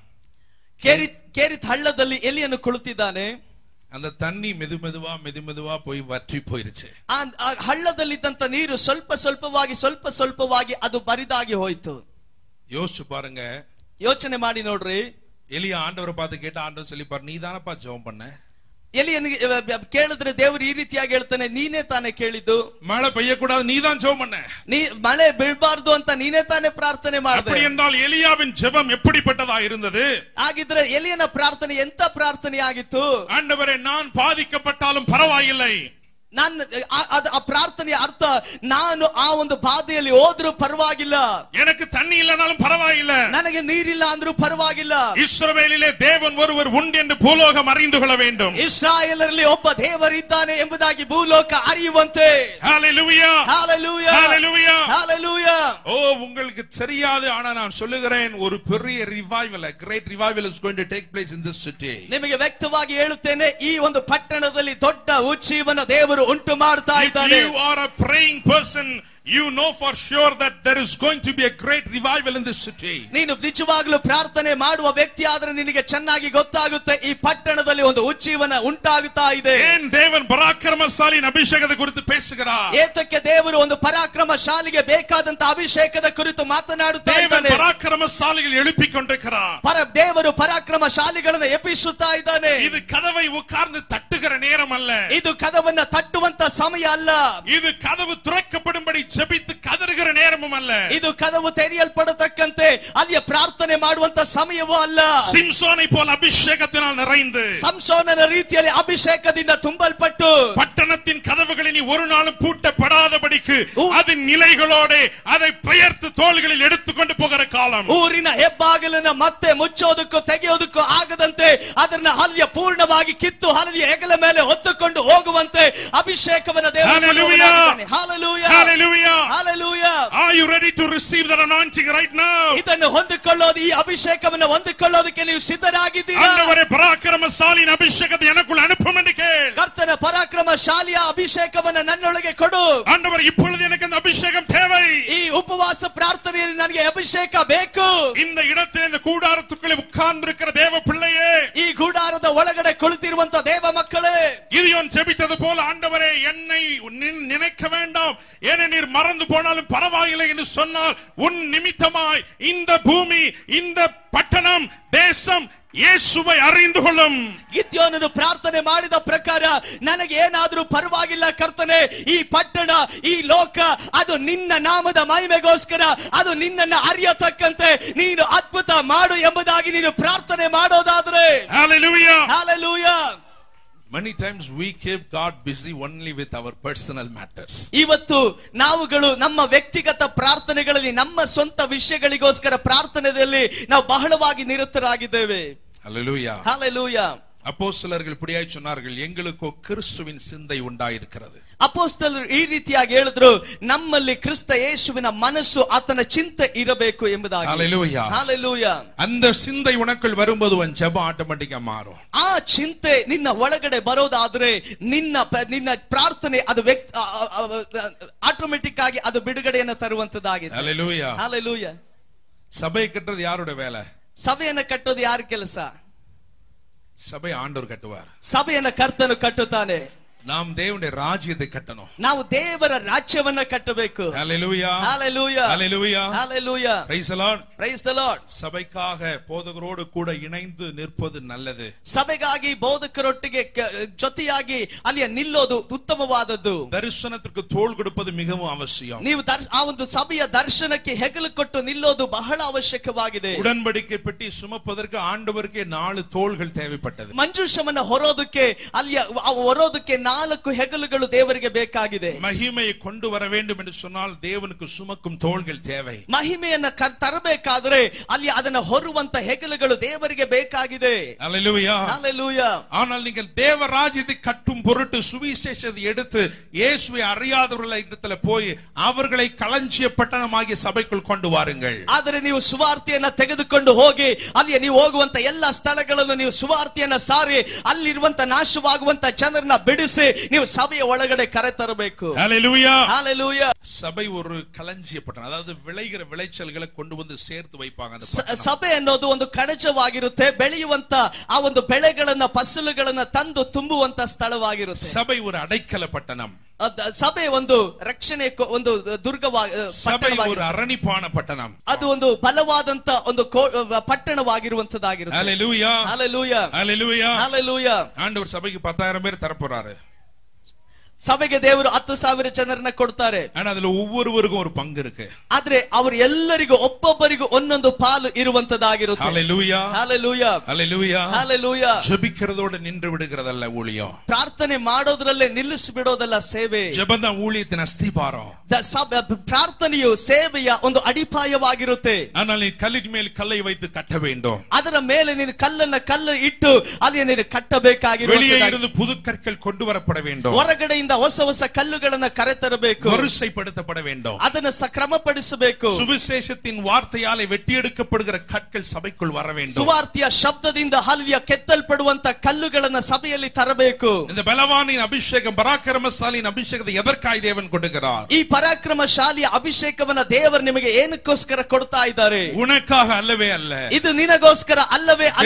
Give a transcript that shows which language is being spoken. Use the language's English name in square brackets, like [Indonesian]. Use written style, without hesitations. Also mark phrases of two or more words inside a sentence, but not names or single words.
[Kannada] ಕೇರಿತ್ ಹಳ್ಳದಲ್ಲಿ ಎಲಿಯನ್ನು ಕುಳಿತಿದ್ದಾನೆ. [Tamil] அந்த தண்ணி மெதுமெதுவா போய் வற்றி போயிருச்சு. [Kannada] ಆ ಹಳ್ಳದಲ್ಲಿದ್ದಂತ ನೀರು ಸ್ವಲ್ಪ ಸ್ವಲ್ಪವಾಗಿ ಅದು ಬರಿದಾಗಿ ಹೋಯ್ತು. [Tamil] யோசிச்சு பாருங்க, [Kannada] ಯೋಚನೆ ಮಾಡಿ ನೋಡ್ರಿ. [Tamil] எலியா ஆண்டவரை பார்த்து கேட்ட, ஆண்டவர் சொல்லிப்பார், நீ தானப்பா ஜெபம் பண்ண. [Kannada] ಎಲಿಯನಿಗೆ ಕೇಳಿದ್ರೆ ದೇವರು ಈ ರೀತಿಯಾಗಿ ಹೇಳ್ತಾನೆ, ನೀನೇ ತಾನೇ ಕೇಳಿದ್ದು. [Tamil] மழை பெய்யக்கூடாது, நீ தான் ஜெபம் பண்ண. [Kannada] ಮಳೆ ಬೀಳಬಾರ್ದು ಅಂತ ನೀನೇ ತಾನೇ ಪ್ರಾರ್ಥನೆ ಮಾಡಿದೆ. [Tamil] அப்படி என்றால் எலியாவின் ஜெபம் எப்படிப்பட்டதா இருந்தது? [Kannada] ಹಾಗಿದ್ರೆ ಎಲಿಯನ ಪ್ರಾರ್ಥನೆ ಎಂತ ಪ್ರಾರ್ಥನೆ ಆಗಿತ್ತು? [Tamil] ஆண்டவரே, நான் பாதிக்கப்பட்டாலும் பரவாயில்லை, [Kannada] ಆ ಪ್ರಾರ್ಥನೆಯ ಅರ್ಥ, ನಾನು ಆ ಒಂದು ಬಾಧೆಯಲ್ಲಿ ಹೋದ್ರೂ ಪರವಾಗಿಲ್ಲ, [Tamil] எனக்கு தண்ணி இல்லனாலும் பரவாயில்லை, [Kannada] ನನಗೆ ನೀರಿಲ್ಲ ಅಂದ್ರೂ ಪರವಾಗಿಲ್ಲ, [Tamil] இஸ்ரவேலிலே தேவன் ஒருவர் உண்டு என்று பூலோகம் அறிந்து கொள்ள வேண்டும். [Kannada] ಇಸ್ರಾಯೇಲರಲ್ಲಿ ಒಬ್ಬ ದೇವರಿದ್ದಾನೆ ಎಂಬುದಾಗಿ ಭೂಲೋಕ ಅರಿಯುವಂತೆ. [English] Hallelujah. Hallelujah. Hallelujah. Hallelujah. [Tamil] ஓ, உங்களுக்கு தெரியாது, ஆனா நான் சொல்லுகிறேன், ஒரு பெரிய ரிவைவல், [English] a great revival is going to take place in this city. [Kannada] ನಿಮಗೆ ವ್ಯಕ್ತವಾಗಿ ಹೇಳುತ್ತೇನೆ, ಈ ಒಂದು ಪಟ್ಟಣದಲ್ಲಿ ದೊಡ್ಡ ಉಜ್ಜೀವನ ದೇವರು ಉಂಟು ಮಾಡ್ತಾ ಇದ್ದಾನೆ. [English] If you are a praying person, you know for sure that there is going to be a great revival in this city. [Kannada] ನೀನು ನಿಜವಾಗಲೂ ಪ್ರಾರ್ಥನೆ ಮಾಡುವ ವ್ಯಕ್ತಿ ಆದ್ರೆ ನಿನಗೆ ಚೆನ್ನಾಗಿ ಗೊತ್ತಾಗುತ್ತೆ, ಈ ಪಟ್ಟಣದಲ್ಲಿ ಒಂದು ಉಜ್ಜೀವನ ಉಂಟಾಗುತ್ತಾ ಇದೆ. [Tamil] ஏன் தேவன் பராக்கிரமசாலியின் அபிஷேகத்தை குறித்து பேசுகிறார்? [Kannada] ಏತಕ್ಕೆ ದೇವರು ಒಂದು ಪರಾಕ್ರಮಶಾಲಿಗೆ ಬೇಕಾದಂತ ಅಭಿಷೇಕದ ಕುರಿತು ಮಾತನಾಡುತ್ತಾ ಇದ್ದಾನೆ. [Tamil] பராக்கிரமசாலிகள் எழுப்பிக் கொண்டிருக்கிறார். [Kannada] ದೇವರು ಪರಾಕ್ರಮಶಾಲಿಗಳನ್ನು ಎಬ್ಬಿಸುತ್ತಾ ಇದ್ದಾನೆ. [Tamil] இது கதவை உட்கார்ந்து தட்டுகிற நேரம் அல்ல, [Kannada] ಇದು ಕದವನ್ನ ತಟ್ಟುವಂತ ಸಮಯ ಅಲ್ಲ, [Tamil] இது கதவு திறக்கப்படும்படி ஜெபித்து கதறுகிற நேரமும் அல்ல, [Kannada] ಇದು ಕದವು ತೆರೆಯಲ್ಪಡತಕ್ಕಂತೆ ಅಲ್ಲಿ ಪ್ರಾರ್ಥನೆ ಮಾಡುವಂತ ಸಮಯವೂ ಅಲ್ಲ. [Tamil] சிம்சோனை போல் அபிஷேகத்தினால் நிறைந்து, [Kannada] ಸಂಸೋನನ ರೀತಿಯಲ್ಲಿ ಅಭಿಷೇಕದಿಂದ ತುಂಬಲ್ಪಟ್ಟು, [Tamil] பட்டணத்தின் கதவுகளை நீ ஒரு நாளும் பூட்டப்படாதபடிக்கு அதன் நிலைகளோட அதை பெயர்த்து தோள்களில் எடுத்துக்கொண்டு போகிற காலம். [Kannada] ಊರಿನ ಹೆಬ್ಬಾಗಿಲನ್ನ ಮತ್ತೆ ಮುಚ್ಚೋದಕ್ಕೂ ತೆಗೆಯೋದಕ್ಕೂ ಆಗದಂತೆ ಅದನ್ನ ಹಲ್ಯ ಪೂರ್ಣವಾಗಿ ಕಿತ್ತು ಹಲ್ಯ ಹೆಗಲ ಮೇಲೆ ಹೊತ್ತುಕೊಂಡು ಹೋಗುವಂತೆ ಅಭಿಷೇಕವನ್ನ ದೇವರು ಕೊಡುವನಾಗಿದ್ದಾನೆ. [English] Hallelujah. Hallelujah. Hallelujah. Are you ready to receive that anointing right now? [Kannada] ಇದನ್ನು ಹೊಂದಿಕೊಳ್ಳೋದು, ಈ ಅಭಿಷೇಕವನ್ನು ಹೊಂದಿಕೊಳ್ಳೋದಕ್ಕೆ ನೀವು ಸಿದ್ಧರಾಗಿದ್ದೀರಾ? [Tamil] ஆண்டவரே, பராக்கிரமசாலியின் அபிஷேகத்தை எனக்குள் அனுப்பும் என்று கேள். [Kannada] ಕರ್ತನ ಪರಾಕ್ರಮ ಪರಾಕ್ರಮಶಾಲಿಯ ಅಭಿಷೇಕವನ್ನು ನನ್ನೊಳಗೆ ಕೊಡು. [Tamil] ஆண்டவர் இப்பொழுது எனக்கு அந்த அபிஷேகம் தேவை. [Kannada] ಈ ಉಪವಾಸ ಪ್ರಾರ್ಥನೆಯಲ್ಲಿ ನನಗೆ ಅಭಿಷೇಕ ಬೇಕು. [Tamil] இந்த இடத்தில் இந்த கூடாரத்துக்குள்ளே உட்கார்ந்திருக்கிற தேவ பிள்ளையே, [Kannada] ಈ ಗುಡಾರದ ಒಳಗಡೆ ಕುಳಿತಿರುವಂತ ದೇವ ಮಕ್ಕಳೇ, [Tamil] கிதியோன் ஜெபித்தது போல ஆண்டவரே என்னை நினைக்க வேண்டாம், ஏனெனில் மறந்து போனாலும் பரவாயில்லை என்று சொன்னால் உன் நிமித்தமாய் இந்த பூமி, இந்த பட்டணம், தேசம் ಯೇಸುவை அறிந்து கொள்ளும். [Kannada] ಗಿದ್ಯೋನನು ಪ್ರಾರ್ಥನೆ ಮಾಡಿದ ಪ್ರಕಾರ ನನಗೆ ಏನಾದರೂ ಪರವಾಗಿಲ್ಲ ಕರ್ತನೆ, ಈ ಪಟ್ಟಣ, ಈ ಲೋಕ ಅದು ನಿನ್ನ ನಾಮದ ಮಹಿಮೆಗೋಸ್ಕರ, ಅದು ನಿನ್ನನ್ನು ಅರಿಯತಕ್ಕಂತೆ ನೀನು ಅದ್ಭುತ ಮಾಡು ಎಂಬುದಾಗಿ ನೀನು ಪ್ರಾರ್ಥನೆ ಮಾಡೋದಾದ್ರೆ, [English] Hallelujah. Hallelujah. Many times we keep God busy only with our personal matters. [Kannada] ಇವತ್ತು ನಾವುಗಳು ನಮ್ಮ ವ್ಯಕ್ತಿಗತ ಪ್ರಾರ್ಥನೆಗಳಲ್ಲಿ ನಮ್ಮ ಸ್ವಂತ ವಿಷಯಗಳಿಗೋಸ್ಕರ ಪ್ರಾರ್ಥನೆಯಲ್ಲಿ ನಾವು ಬಹಳವಾಗಿ ನಿರತರಾಗಿದ್ದೇವೆ. [English] Hallelujah. Hallelujah. [Tamil] அப்போஸ்தலர்கள் இப்படியாய் சொன்னார்கள், எங்களுக்கோ கிறிஸ்துவின் சிந்தை உண்டாயிருக்கிறது. [Kannada] ಅಪೊಸ್ತಲರು ಈ ರೀತಿಯಾಗಿ ಹೇಳಿದ್ರು, ನಮ್ಮಲ್ಲಿ ಕ್ರಿಸ್ತ ಯೇಸುವಿನ ಮನಸ್ಸು, ಆತನ ಚಿಂತೆ ಇರಬೇಕು ಎಂಬುದಾಗಿ. [English] Hallelujah. Hallelujah. [Tamil] அந்த சிந்தை உனக்குள் வரும்போது உன் ஜெபம் ஆட்டோமேட்டிக்கா மாறும். [Kannada] ಆ ಚಿಂತೆ ನಿನ್ನ ಒಳಗಡೆ ಬರೋದಾದ್ರೆ ನಿನ್ನ ಪ್ರಾರ್ಥನೆ ಅದು ಆಟೋಮೆಟಿಕ್ ಆಗಿ ಅದು ಬಿಡುಗಡೆಯನ್ನು ತರುವಂತದ್ದಾಗಿದೆ. [English] Hallelujah. Hallelujah. [Tamil] சபை கட்டுறது யாரோட வேலை? [Kannada] ಸಭೆಯನ್ನು ಕಟ್ಟೋದು ಯಾರ ಕೆಲಸ? [Tamil] சபை ஆண்டவர் கட்டுவார். [Kannada] ಸಭೆಯನ್ನು ಕರ್ತನು ಕಟ್ಟುತ್ತಾನೆ. [Tamil] நாம் தேவனுடைய ராஜ்யத்தை கட்டணும். [Kannada] ನಾವು ದೇವರ ರಾಜ್ಯವನ್ನ ಕಟ್ಟಬೇಕು. [English] Hallelujah. Hallelujah. Hallelujah. Hallelujah. Praise the Lord. Praise the Lord. [Tamil] சபைக்காக போதகரோடு கூட இணைந்து நிற்பது நல்லது. [Kannada] ಸಭೆಗಾಗಿ ಬೋಧಕರೊಟ್ಟಿಗೆ ಜೊತೆಯಾಗಿ ಅಲ್ಲಿ ನಿಲ್ಲೋದು ಉತ್ತಮವಾದದ್ದು. ದರ್ಶನಕ್ಕೆ ತೋಳು ಕೊಡುವುದು மிகவும் ಅವಶ್ಯಕ. ನೀವು ಆ ಒಂದು ಸಭೆಯ ದರ್ಶನಕ್ಕೆ ಹೆಗಲು ಕೊಟ್ಟು ನಿಲ್ಲೋದು ಬಹಳ ಅವಶ್ಯಕವಾಗಿದೆ. [Tamil] உடன்படிக்கை பெட்டி சுமப்பதற்கு ஆண்டவருக்கு 4 தோள்கள் தேவைப்பட்டது. [Kannada] ಮಂಜೂಷವನ್ನು ಹೊರೋದಕ್ಕೆ 4 ಹೆಗಲುಗಳು ದೇವರಿಗೆ ಬೇಕಾಗಿದೆ. [Tamil] மகிமையை கொண்டு வர வேண்டும் என்று சொன்னால் தேவனுக்கு சுமக்கும் தோள்கள் தேவை. [Kannada] ಮಹಿಮೆಯನ್ನು ತರಬೇಕಾದ್ರೆ ಅಲ್ಲಿ ಅದನ್ನು ಹೊರುವಂತ ಹೆಗಲುಗಳು ದೇವರಿಗೆ ಬೇಕಾಗಿದೆ. [English] Hallelujah. Hallelujah. [Tamil] ஆனால் நீங்கள் தேவ ராஜ்யத்தை கட்டும் பொருட்டு சுவிசேஷத்தை எடுத்து இயேசுவை அறியாதவர்கள் இடத்துல போய் அவர்களை களஞ்சிய பட்டணமாகிய சபைக்குள் கொண்டு வாருங்கள். [Kannada] ಆದರೆ ನೀವು ಸುವಾರ್ತೆಯನ್ನು ತೆಗೆದುಕೊಂಡು ಹೋಗಿ ಅಲ್ಲಿ ನೀವು ಹೋಗುವಂತ ಎಲ್ಲಾ ಸ್ಥಳಗಳನ್ನು ನೀವು ಸುವಾರ್ತೆಯನ್ನು ಸಾರಿ ಅಲ್ಲಿರುವಂತ ನಾಶವಾಗುವಂತ ಜನರನ್ನ ಬಿಡಿಸಿ ನೀವು ಸಭೆಯ ಒಳಗಡೆ ಕರೆ ತರಬೇಕು. [English] Hallelujah. Hallelujah. [Tamil] சபை ஒரு களஞ்சிய பட்டணம், அதாவது விளைகிற விளைச்சல்களை கொண்டு வந்து சேர்த்து வைப்பாங்க. [Kannada] ಸಭೆ ಅನ್ನೋದು ಒಂದು ಕಣಜವಾಗಿರುತ್ತೆ, ಬೆಳೆಯುವಂತ ಆ ಒಂದು ಬೆಳೆಗಳನ್ನ ಫಸಲುಗಳನ್ನ ತಂದು ತುಂಬುವಂತ ಸ್ಥಳವಾಗಿರುತ್ತೆ. [Tamil] சபை ஒரு அடைக்கல பட்டணம். [Kannada] ಸಭೆ ಒಂದು ರಕ್ಷಣೆ, ಒಂದು [Tamil] ಸಭೆ ஒரு அரணிப்பான பட்டணம். [Kannada] ಅದು ಒಂದು ಬಲವಾದಂತ ಒಂದು ಪಟ್ಟಣವಾಗಿರುವಂತದ್ದಾಗಿರುತ್ತೆ. [English] Hallelujah. Hallelujah. Hallelujah. Hallelujah. [Tamil] ஆண்டவர் சபைக்கு 10,000 பேர் தரப்போறாரு. [Kannada] ಸಭೆಗೆ ದೇವರು 10,000 ಜನರನ್ನ ಕೊಡ್ತಾರೆ. [Tamil] ஆனா அதுல ஒவ்வொருவருக்கும் ஒரு பங்கு இருக்கு. [Kannada] ಆದ್ರೆ ಅವರು ಎಲ್ಲರಿಗೂ ಒಬ್ಬೊಬ್ಬರಿಗೂ ಒಂದೊಂದು ಪಾಲು ಇರುವಂತದ್ದಾಗಿರುತ್ತೆ. [English] Hallelujah. Hallelujah. Hallelujah. Hallelujah. [Tamil] ஜெபிக்கிறதோட நின்று விடுகிறதல்ல ஊழியம். [Kannada] ಪ್ರಾರ್ಥನೆ ಮಾಡೋದ್ರಲ್ಲೇ ನಿಲ್ಲಿಸಿ ಬಿಡೋದಲ್ಲ ಸೇವೆ. [Tamil] ஜெபம் தான் ஊழியத்தின் அஸ்திபாரம். [Kannada] ಪ್ರಾರ್ಥನೆಯು ಸೇವೆಯ ಒಂದು ಅಡಿಪಾಯವಾಗಿರುತ್ತೆ. [Tamil] ஆனால் நீ கல்லின் மேல் கல்லை வைத்து கட்ட வேண்டும். [Kannada] ಅದರ ಮೇಲೆ ನೀನು ಕಲ್ಲು ಇಟ್ಟು ಅಲ್ಲಿ ನೀನು ಕಟ್ಟಬೇಕಾಗಿರುತ್ತೆ. [Tamil] வெளியே இருந்து புது கற்கள் கொண்டு வரப்பட வேண்டும். [Kannada] ಹೊರಗಡೆಯಿಂದ ಹೊಸ ಹೊಸ ಕಲ್ಲುಗಳನ್ನ ಕರೆತರಬೇಕು. [Tamil] வரிசைப்படுத்தப்பட வேண்டும். [Kannada] ಅದನ್ನು ಕ್ರಮಪಡಿಸಬೇಕು. [Tamil] சுவிசேஷத்தின் வார்த்தையாலே வெட்டி எடுக்கப்படுகிற கற்கள் சபைக்குள் வர வேண்டும். [Kannada] ಸುವಾರ್ತೆಯ ಶಬ್ದದಿಂದ ಹಲ್ಲಿಯ ಕೆತ್ತಲ್ಪಡುವಂತ ಕಲ್ಲುಗಳನ್ನ ಸಭೆಯಲ್ಲಿ ತರಬೇಕು. [Tamil] இந்த பலவானின் அபிஷேகம், பராக்கிரமசாலியின் அபிஷேகத்தை எதற்காய் தேவன் கொடுக்கிறார்? [Kannada] ಈ ಪರಾಕ್ರಮಶಾಲಿಯ ಅಭಿಷೇಕವನ್ನ ದೇವರು ನಿಮಗೆ ಏನಕ್ಕೋಸ್ಕರ ಕೊಡ್ತಾ ಇದ್ದಾರೆ? [Tamil] உனக்காக அல்லவே அல்ல, [Kannada] ಇದು ನಿನಗೋಸ್ಕರ ಅಲ್ಲವೇ ಅಲ್ಲ.